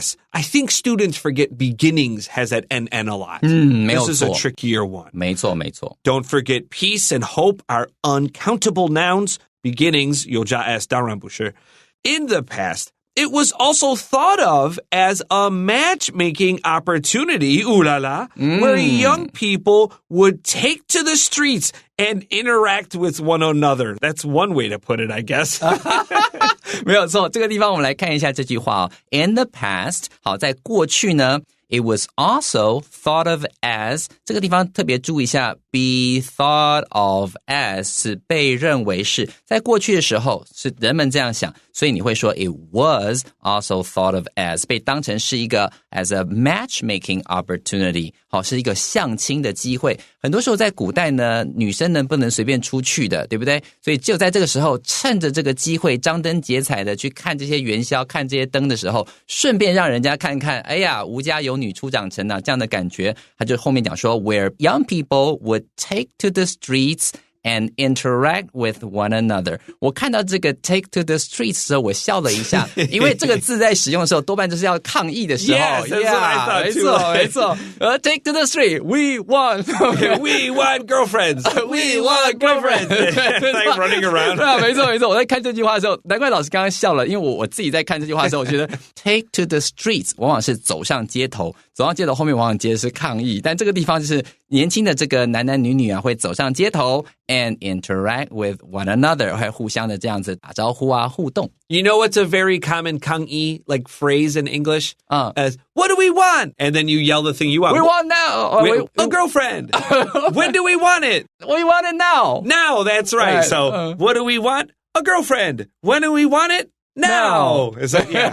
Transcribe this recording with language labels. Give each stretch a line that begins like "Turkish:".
English: I think students forget beginnings has that NN a lot.
Chinese: 没有错。
English: This is a trickier one.
Chinese: 没错没错。
English: Don't forget peace and hope are uncountable nouns.
Chinese: Beginnings, 有加 S, 当然不是.
English: In the past, it was also thought of as a matchmaking opportunity, where young people would take to the streets and interact with one another. That's one way to put it, I guess.
Chinese: 没有错，这个地方我们来看一下这句话哦。
English: In the past，
Chinese: 好，在过去呢 ，
English: it was also thought of as，
Chinese: 这个地方特别注意一下 ，
English: be thought of as
Chinese: 是被认为是，在过去的时候是人们这样想，所以你会说 it was also thought of as 被当成是一个
English: as a matchmaking opportunity，
Chinese: 好，是一个相亲的机会。很多时候在古代呢，女生呢不能随便出去的，对不对？所以只有在这个时候，趁着这个机会，张灯结彩的去看这些元宵、看这些灯的时候，顺便让人家看看，哎呀，吴家有女初长成啊，这样的感觉。他就后面讲说
English: ，where young people would take to the streets and interact with one another.
Chinese: 我看到这个
English: take to the streets
Chinese: 的时候，我笑了一下，因为这个字在使用的时候，多半就是要抗议的时候。
English: Yes, that's what I thought too.
Chinese: 没错。
English: Take to the street, we want, we want girlfriends. We want girlfriends. Like running around.
Chinese: 对啊，没错没错。我在看这句话的时候，难怪老师刚刚笑了，因为我自己在看这句话的时候，我觉得
English: take to the streets
Chinese: 往往是走上街头，走上街头后面往往接的是抗议，但这个地方就是年轻的这个男男女女啊，会走上街头
English: and interact with one another，
Chinese: 会互相的这样子打招呼啊，互动。
English: You know what's a very common 抗议 like phrase in English? As what do we want? And then you yell the thing you want. We want now. A girlfriend. When do we want it? We want it now. Now, that's right. So what do we want? a girlfriend. When do we want it? Now. Is that, yeah.